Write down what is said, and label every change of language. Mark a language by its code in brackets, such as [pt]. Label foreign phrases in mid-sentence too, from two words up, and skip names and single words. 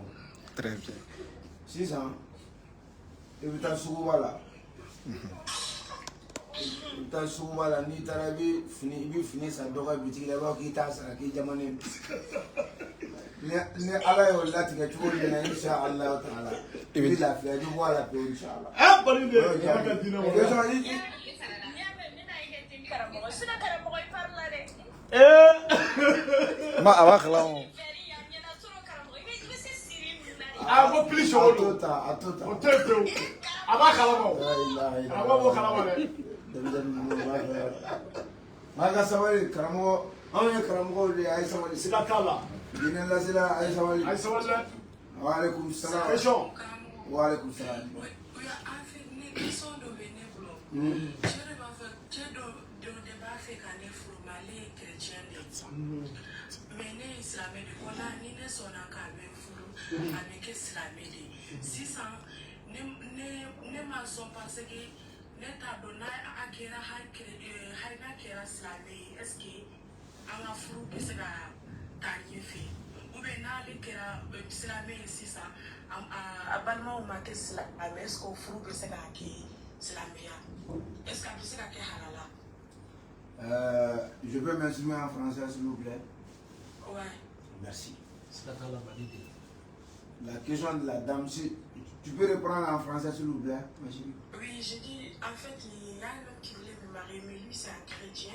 [fr] très bien [bm] sisan i bɛ taa suguba la i bɛ taa suguba la n'i taara i bɛ fini san dɔ ka bitigi la i b'a fɔ k'i t'a sara k'i jamanen ni ala y'o latigɛ cogo min na [ar] إن شاء الله تعالى [bm] i bɛ lafiya i bɛ bɔ a la pewu [ar] إن شاء الله [bm] bali de ala ka diinɛ wɛrɛ ma a b'a kalama a ko pili a to ta o tɛ pewu a b'a kalama o a b'a bɔ kalama dɛ maa ka sabali karamɔgɔ anw ye karamɔgɔw de ye a ye sabali siga t'a la diinɛ lasela a ye sabali a ye sabali dɛ [ar] وعليكم السلام [bm] question [ar] وعليكم السلام [bm] mais ne ye silamɛ de wala ni ne sɔnna k'a bɛ furu a bɛ kɛ silamɛ de sisan ne ma sɔn parce que ne t'a dɔn n'a kɛra hali n'a kɛra silamɛ ye [fr] est ce que [bm] an ka furu bɛ se ka taa ɲɛfɛ [fr] ou bien [bm] n'ale kɛra silamɛ ye sisan a balimaw ma kɛ silamɛ [fr] est ce que [bm] o furu bɛ se ka kɛ silamɛya [fr] est ce que [bm] a bɛ se ka kɛ halala. [fr] Je peux m'exprimer en français s'il vous plaît. Ouais. Merci. La question de la dame, si tu peux reprendre en français s'il vous plaît. Merci. Oui, j'ai dit, en fait, il y a un homme qui voulait me marier, mais lui c'est un chrétien.